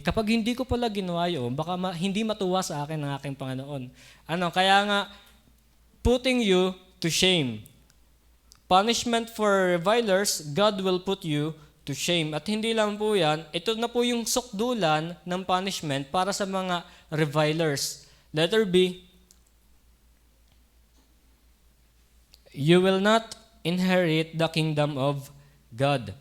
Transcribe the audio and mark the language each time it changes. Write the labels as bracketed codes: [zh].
[tl] Kapag hindi ko pala ginawa yun, baka hindi matuwa sa akin ng aking Panginoon. Kaya nga, [en] putting you to shame. Punishment for revilers, God will put you to shame. [tl] At hindi lang po yan, ito na po yung sukdulan ng punishment para sa mga revilers. [en] Letter B, you will not inherit the kingdom of God.